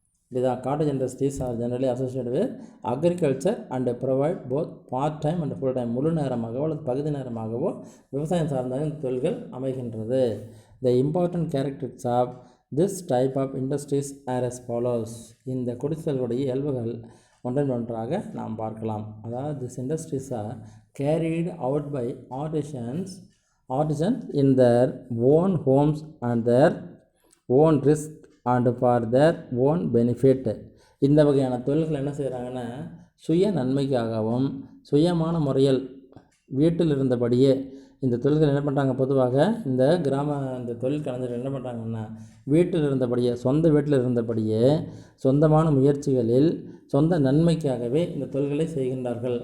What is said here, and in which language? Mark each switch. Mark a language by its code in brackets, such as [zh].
[en] இதுதான் cottage industries are generally associated with agriculture and provide both part time and full time [ta] முழு நேரமாகவோ அல்லது பகுதி நேரமாகவோ விவசாயம் சார்ந்த இந்த தொழில்கள் அமைகின்றது. [en] The important characteristics of this type of industries are as follows. [ta] இந்த குடிசைகளுடைய இயல்புகள் ஒன்றன் ஒன்றாக நாம் பார்க்கலாம். [en] அதாவது this industries are carried out by artisans in their own homes and their own risk and for their own benefit. [ta] இந்த வகையான தொழில்கள் என்ன செய்கிறாங்கன்னா சுய நன்மைக்காகவும் சுயமான முறையில் வீட்டில் இருந்தபடியே இந்த தொழில்கள் என்ன பண்ணுறாங்க. பொதுவாக இந்த தொழில் கலைஞர்கள் என்ன பண்ணுறாங்கன்னா வீட்டில் இருந்தபடியே, சொந்த வீட்டில் இருந்தபடியே சொந்தமான முயற்சிகளில் சொந்த நன்மைக்காகவே இந்த தொழில்களை செய்கின்றார்கள்.